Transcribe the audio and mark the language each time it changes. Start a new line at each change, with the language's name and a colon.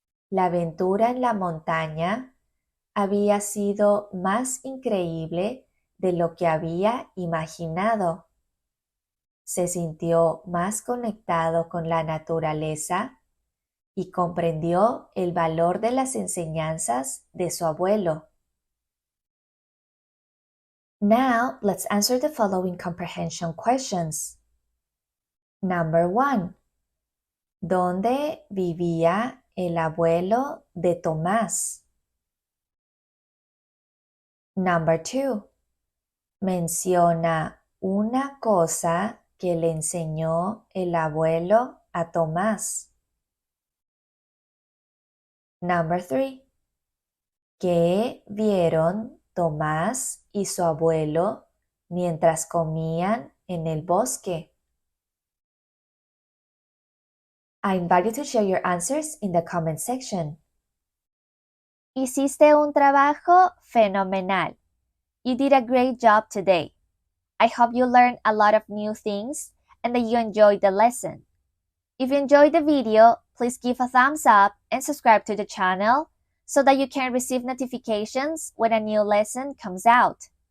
Spanish: La aventura en la montaña había sido más increíble de lo que había imaginado. Se sintió más conectado con la naturaleza y comprendió el valor de las enseñanzas de su abuelo.
English: Now, let's answer the following comprehension questions. Number 1.
Spanish: ¿Dónde vivía el abuelo de Tomás?
English: Number 2.
Spanish: Menciona una cosa que le enseñó el abuelo a Tomás.
English: Number 3.
Spanish: ¿Qué vieron Tomás y su abuelo mientras comían en el bosque?
English: I invite you to share your answers in the comment section.
Spanish: Hiciste un trabajo fenomenal.
English: You did a great job today. I hope you learned a lot of new things and that you enjoyed the lesson. If you enjoyed the video, please give a thumbs up and subscribe to the channel so that you can receive notifications when a new lesson comes out.